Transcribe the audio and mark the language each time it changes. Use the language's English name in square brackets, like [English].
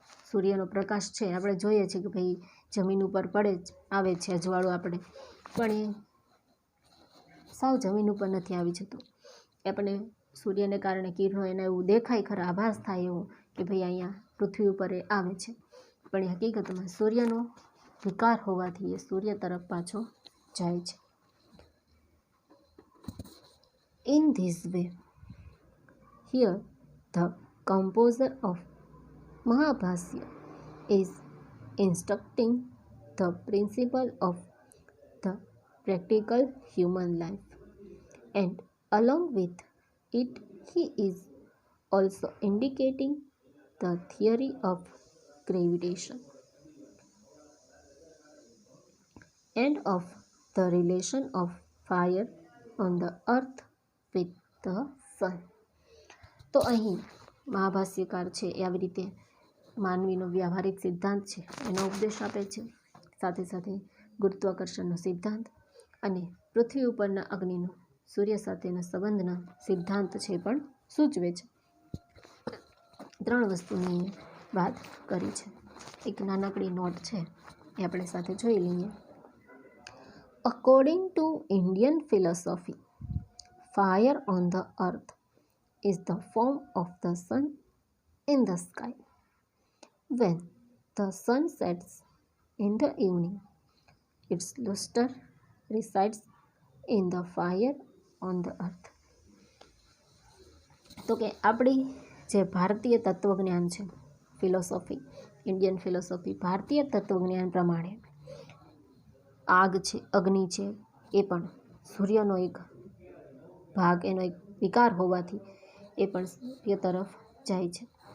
[Gujarati] સૂર્યનો પ્રકાશ છે આપણે જોઈએ છીએ કે ભાઈ જમીન ઉપર પડે જ આવે છે અજવાળું આપણે, પણ એ સાવ જમીન ઉપર નથી આવી જતું. આપણે સૂર્યને કારણે કિરણો એને એવું દેખાય ખરા, આભાસ થાય એવું કે ભાઈ અહીંયા પૃથ્વી ઉપર એ આવે છે, પણ એ હકીકતમાં સૂર્યનો વિકાર હોવાથી એ સૂર્ય તરફ પાછો જાય છે. [English] In this way, here the composer of Mahabhasya is instructing the principle of the practical human life, and along with it he is also indicating the theory of gravitation and of the relation of fire on the earth with the sun. [Gujarati] તો અહીં મહાભાષ્યકાર છે એ આવી રીતે માનવીનો વ્યવહારિક સિદ્ધાંત છે એનો ઉપદેશ આપે છે, સાથે સાથે ગુરુત્વાકર્ષણનો સિદ્ધાંત અને પૃથ્વી ઉપરના અગ્નિનો સૂર્ય સાથેના સંબંધના સિદ્ધાંત છે પણ સૂચવે છે. 3 વસ્તુની વાત કરી છે. એક નાનકડી નોટ છે એ આપણે સાથે જોઈ લઈએ. [English] According to Indian philosophy, fire on the earth is the form of the sun in the sky. When the sun sets in the evening, its luster resides in the fire on the earth. [Gujarati] તો કે આપણી જે ભારતીય તત્વજ્ઞાન છે, philosophy, Indian philosophy, ભારતીય તત્વજ્ઞાન પ્રમાણે આગ છે, અગ્નિ છે એ પણ સૂર્યનો એક ભાગ, એનો એક વિકાર હોવાથી એ પણ સૂર્ય તરફ જાય છે.